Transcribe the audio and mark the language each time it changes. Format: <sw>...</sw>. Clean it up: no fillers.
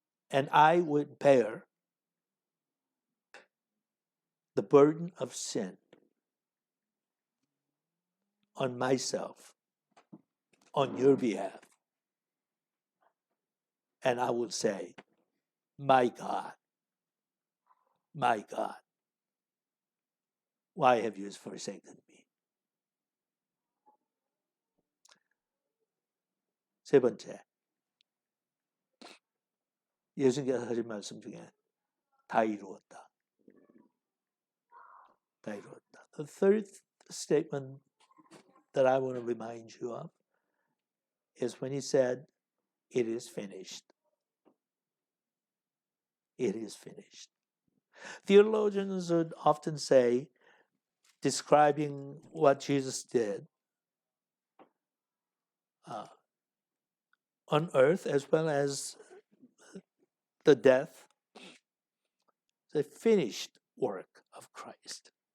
<en>And I would bear the burden of sin on myself, on your behalf. And I will say, my God, why have you forsaken me?</en> <ko>세 번째, 예수님께서 하신 말씀 중에 다 이루었다. 다 이루었다.</ko> <en>The third statement that I want to remind you of is when he said, it is finished. It is finished. Theologians would often say, describing what Jesus did on earth as well as the death, the finished work of Christ.</en>